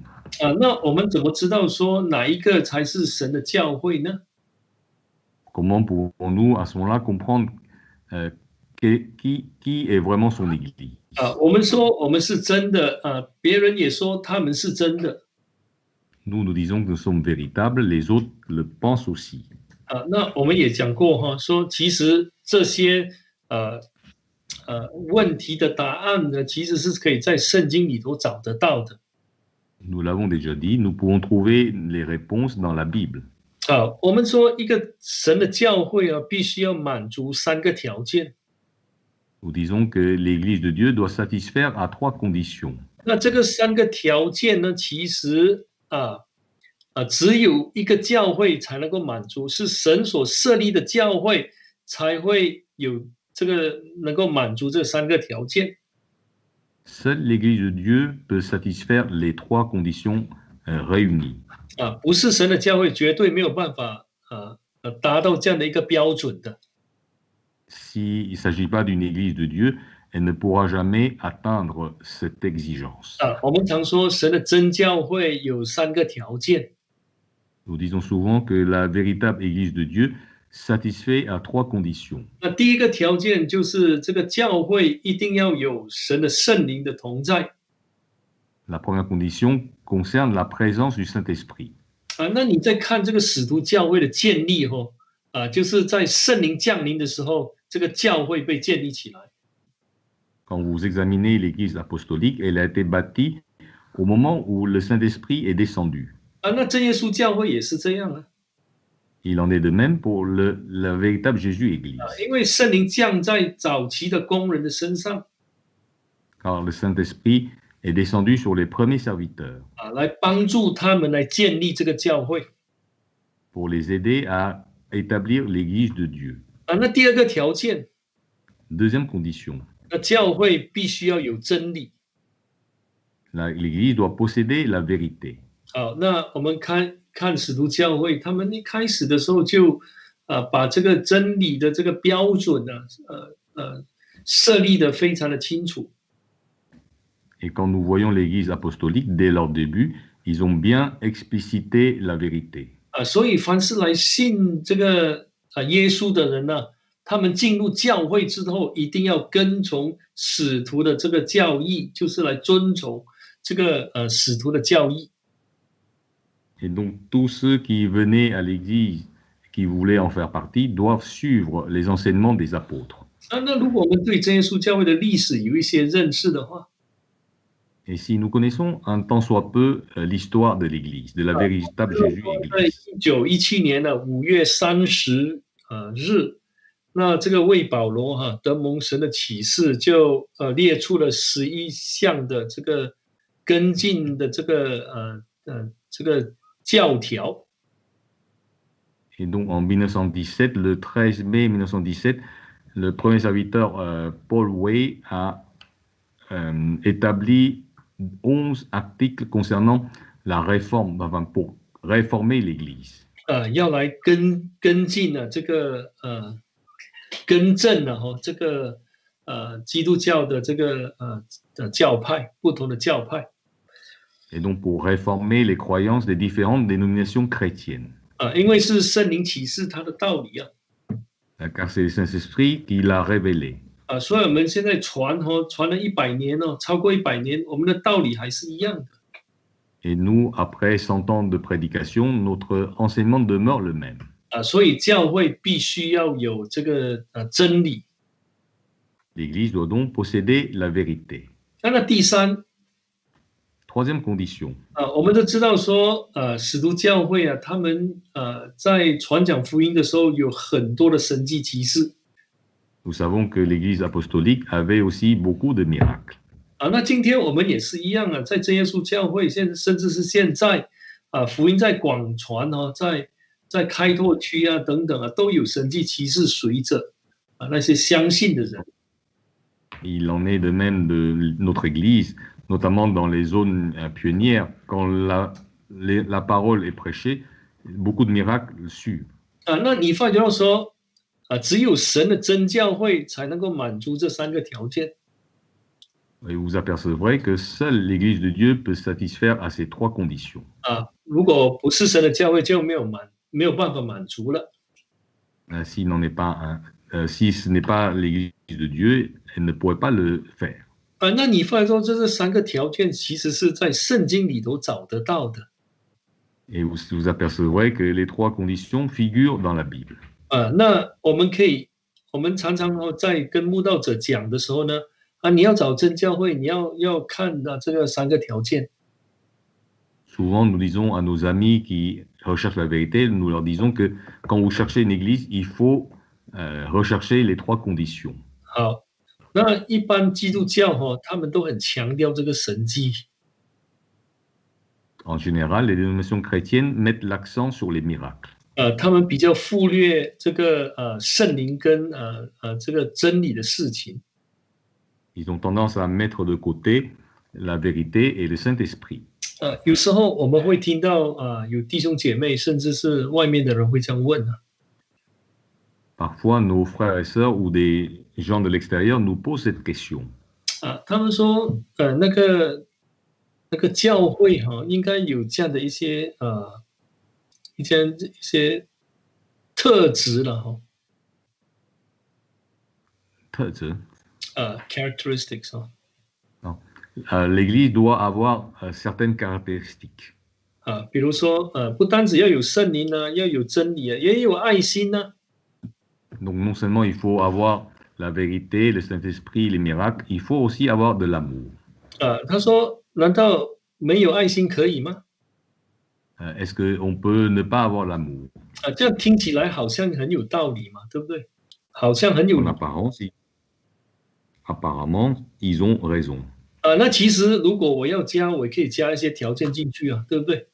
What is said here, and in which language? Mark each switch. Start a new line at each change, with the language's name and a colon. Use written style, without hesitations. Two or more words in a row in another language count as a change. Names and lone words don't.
Chinese: 那我们怎么知道说哪一个才是神的教会呢？
French: Comment pouvons-nous à ce moment-là comprendre qui est vraiment son Église?
Chinese: 我们说我们是真的别人也说他们是真的。
French: Nous disons que nous sommes véritables, les autres le pensent aussi.
Chinese: 那我们也讲过说其实这些问题的答案呢，其实是可以在圣经里头找得到的。
French: Nous l'avons déjà dit, nous pouvons trouver les réponses dans la Bible.
Chinese: 好，我们说一个神的教会啊，必须要满足3个条件。
French: Nous disons que l'Église de Dieu doit satisfaire à 3 conditions.
Chinese: 那这个3个条件呢，其实只有一个教会才能够满足，是神所设立的教会才会有这个能够满足这3个条件。
French: Seule l'Église de Dieu peut satisfaire les 3 conditions réunies.
Chinese: 不是神的教会绝对没有办法达到这样的一个标准的。
French: S'il ne s'agit pas d'une Église de Dieu, elle ne pourra jamais atteindre cette exigence.
Chinese: 我们常说神的真教会有3个条件。
French: Nous disons souvent que la véritable Église de Dieu satisfait à 3 conditions.
Chinese: 那第一个条件就是这个教会一定要有神的圣灵的同在。
French: La première condition concerne la présence du Saint-Esprit.
Chinese: 那你在看这个使徒教会的建立就是在圣灵降临的时候，这个教会被建立起来。
French: Quand vous examinez l'Église apostolique, elle a été bâtie au moment où le Saint-Esprit est descendu.
Chinese: 那真耶稣教会也是这样啊。
French: Il en est de même pour la véritable Jésus Église.
Chinese: 因为圣灵降在早期的工人的身上。
French: Car le Saint-Esprit est descendu sur les premiers serviteurs.
Chinese: 来帮助他们来建立这个教会。
French: Pour les aider à établir l'Église de Dieu.
Chinese: 那第二个条件。
French: Deuxième condition.
Chinese: 那教会必须要有真理。
French: L'Église doit posséder la vérité.
Chinese: 好，那我们看使徒教会，他们一开始的时候就把这个真理的这个标准设立得非常的清楚。
French: Et quand nous voyons l'Église apostolique, dès leur début, ils ont bien explicité la vérité.
Chinese: 所以凡是来信这个耶稣的人呢，他们进入教会之后，一定要跟从使徒的这个教义，就是来遵从这个使徒的教义。
French: Et donc tous ceux qui venaient à l'Église, qui voulaient en faire partie, doivent suivre les enseignements des apôtres.
Chinese: 那如果我们对真耶稣教会的历史有一些认识的话，
French: Et si nous connaissons un tant soit peu l'histoire de l'Église, de la véritable Jésus Église.
Chinese: 在1917年的5月30日，那这个为保罗得蒙神的启示，就列出了11项的这个跟进的这个教条。
French: Et donc en 1917, le 13 mai 1917, le premier serviteur Paul Way a établi 11 articles concernant la réforme, enfin pour réformer l'Église.
Chinese: 要来跟进这个更正这个基督教的这个教派，不同的教派。
French: Et donc pour réformer les croyances des différentes dénominations chrétiennes.
Chinese: 因为是圣灵启示他的道理啊。
French: Car c'est le Saint-Esprit qui l'a révélé.
Chinese: 所以我们现在传了100年超过100年，我们的道理还是一样的。
French: Et nous, après 100 ans de prédication, notre enseignement demeure le même.
Chinese: 所以教会必须要有这个真理。
French: L'Église doit donc posséder la vérité.
Chinese: 那第三。
French: Troisième condition.
Chinese: 我们都知道说，使徒教会他们在传讲福音的时候有很多的神迹奇事。
French: Nous savons que l'Église apostolique avait aussi beaucoup de miracles.
Chinese: 那今天我们也是一样在真耶稣教会，甚至是现在福音在广传在开拓区等等都有神迹奇事随着那些相信的人。
French: Il en est de même de notre Église, notamment dans les zones pionnières, quand la parole est prêchée, beaucoup de miracles suivent.
Chinese: 那你发觉到说，只有神的真教会才能够满足这3个条件。
French: Et vous apercevrez que seule l'Église de Dieu peut satisfaire à ces 3 conditions.
Chinese: 如果不是神的教会，就没有办法满足了。
French: Si ce n'est pas l'Église de Dieu, elle ne pourrait pas le faire.
Chinese: 那你发现说这3个条件其实是在圣经里头找得到的。
French: Et vous apercevrez que les 3 conditions figurent dans la Bible.
Chinese: 那我们常常在跟慕道者讲的时候呢，你要找真教会，你要看这个3个条件。
French: Souvent, nous disons à nos amis qui recherchent la vérité, nous leur disons que quand vous cherchez une église, il faut rechercher les 3 conditions.
Chinese: 好，那一般基督教他们都很强调这个神迹。
French: En général, les dénominations chrétiennes mettent l'accent sur les miracles.
Chinese: 他们比较忽略这个圣灵跟这个真理的事情。
French: Ils ont tendance à mettre de côté la vérité et le Saint-Esprit.
Chinese: 有时候我们会听到有弟兄姐妹，甚至是外面的人会这样问
French: Parfois, nos frères et sœurs ou des gens de l'extérieur nous posent cette question.
Chinese: 他们说那个教会应该有这样的一些一些特质了特质 characteristics
French: L'Église doit avoir certaines caractéristiques.
Chinese: 比如说不单只要有圣灵呢，要有真理也有爱心呢。
French: Donc non seulement il faut avoir la vérité, le Saint-Esprit, les miracles, il faut aussi avoir de l'amour.
Chinese: 他说难道没有爱心可以吗
French: ？Est-ce qu'on peut ne pas avoir l'amour?
Chinese: 这样听起来好像很有道理嘛，对不对？好像很有。
French: En apparence, apparemment, ils ont raison.
Chinese: 那其实如果我要加，我也可以加一些条件进去对不对？